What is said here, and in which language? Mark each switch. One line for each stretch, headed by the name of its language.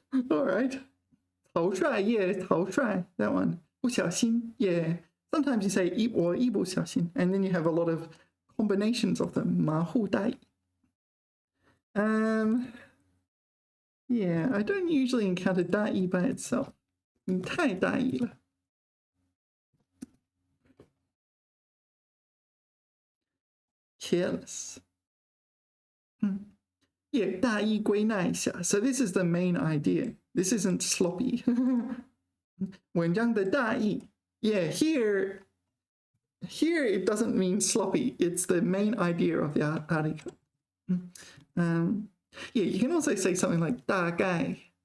English: All right. 头帅 yeah, 头帅 that one. 不小心 yeah. Sometimes you say
Chinese: 我一不小心
English: and then you have a lot of combinations of them. 马虎大意 Yeah, I don't usually encounter 大意 by itself.
Chinese: 你太大意了 Careless.
English: Yeah,
Chinese: 大意归纳一下
English: So this is the main idea. This isn't sloppy.
Chinese: 文章的大意
English: Yeah, here it doesn't mean sloppy. It's the main idea of the article. Yeah, you can also say something like 大概